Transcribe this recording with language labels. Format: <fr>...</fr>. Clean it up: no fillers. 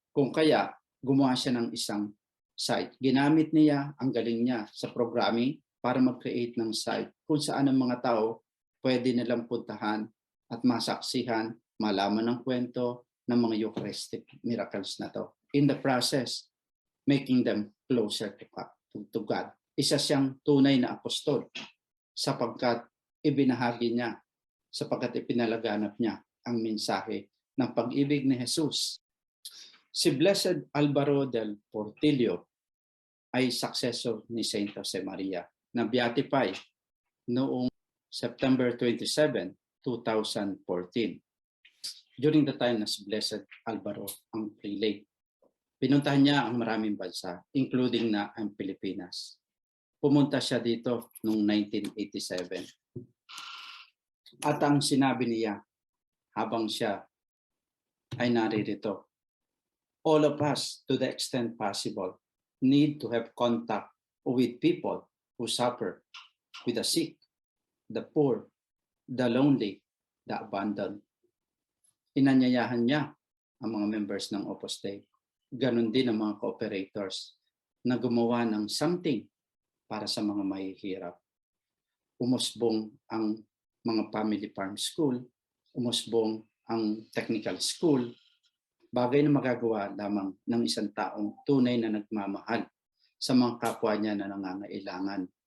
<tl>Kung kaya, gumawa siya ng isang site. Ginamit niya ang galing niya sa programming para mag-create ng site kung saan ang mga tao pwede nilang puntahan at masaksihan, malaman ng kwento ng mga Eucharistic miracles na to.</tl> <en>In the process, making them closer to God.</en> <tl>Isa siyang tunay na apostol sapagkat ibinahagi niya, sapagkat ipinalaganap niya ang mensahe ng pag-ibig ni Jesus. Si Blessed Alvaro del Portillo ay successor ni Saint Jose Maria na beatify noong September 27, 2014</tl> <en>during the time</en> <tl>na si Blessed Alvaro ang prelate. Pinuntahan niya ang maraming bansa, including na ang Pilipinas. Pumunta siya dito noong 1987. At ang sinabi niya habang siya ay naririto,</tl> <en>all of us, to the extent possible, need to have contact with people who suffer, with the sick, the poor, the lonely, the abandoned.</en> <tl>Inanyayahan niya ang mga members ng Opus Dei. Ganon din ang mga cooperators na gumawa ng something para sa mga mahihirap. Umusbong ang mga family farm school, umusbong ang technical school, bagay na magagawa lamang ng isang taong tunay na nagmamahal sa mga kapwa niya na nangangailangan.</tl>